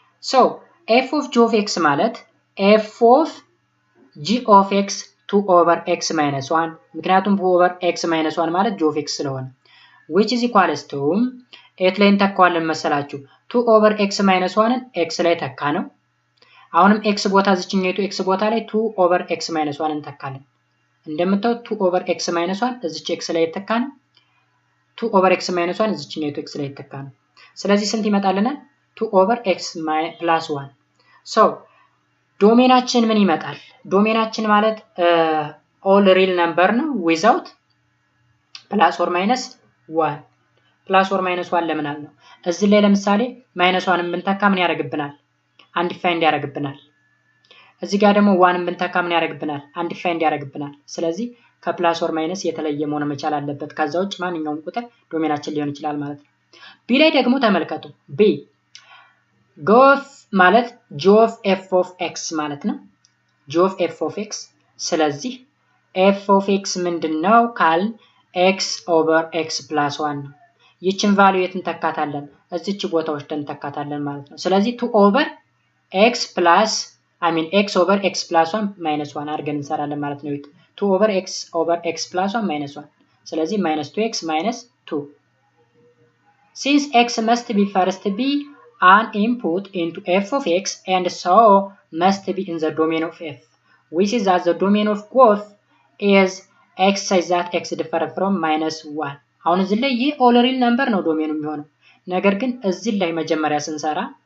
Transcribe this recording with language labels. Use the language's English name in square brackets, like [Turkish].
[Amharic] so f of g of x ማለት f of g of x 2 over x minus 1 ምክንያቱም 2 over x minus 1 ማለት g of x ስለሆነ [English] which is equals to [Amharic] ኤት ላይ እንተካዋለን መሰላችሁ 2 over x minus 1ን x ላይ ተካ ነው። አሁንም x ቦታ እዚህኛይቱ x ቦታ ላይ 2 over x minus 1 እንተካለን። እንደምታዩት 2 over x minus 1 እዚች x ላይ ተካ ነው። 2 over x minus 1 እዚህኛይቱ x ላይ ተካ ነው። ስለዚህ ስንት ይመጣልናል? [English] 2 over x plus 1 so [Amharic] ዶሜናችን ምን ይመጣል? ዶሜናችን ማለት [English] all real number ነው without plus or minus 1 plus or minus 1 [Amharic] ለምን አልነው? እዚህ ላይ ለምሳሌ -1ን ብንተካ ምን ያደርግብናል? undefined ያደርግብናል። እዚህ ጋር ደግሞ 1ን ብንተካ ምን ያደርግብናል? undefined ያደርግብናል። ስለዚህ ከፕላስ or minus የተለየ መሆን መቻል አለበት። ከዛ ውጭ ማንኛውም ቁጥር ዶሜናችን ሊሆን ይችላል ማለት ነው። ቢ ላይ ደግሞ ተመልከቱ። ቢ ጎፍ ማለት g of f of x ማለት ነው። g of f of x ስለዚህ f of x ምንድነው ካል x over x plus 1 ነው። ይችን ቫልዩ የት እንተካታለን? እዚች ቦታ ወስደን እንተካታለን ማለት ነው። ስለዚህ 2 over x plus x over x plus 1 minus 1 አድርገን እንሰራለን ማለት ነው። 2 over x plus 1 minus 1 ስለዚህ -2x minus 2 [English] since x must be first be an input into f of x and so must be in the domain of f which is that the domain of growth is x such that x differ from -1 [Amharic] አሁን እዚህ ላይ ይህ all real number ነው ዶሜኑ የሚሆነው። ነገር ግን እዚህ ላይ መጀመሪያ ስንሰራ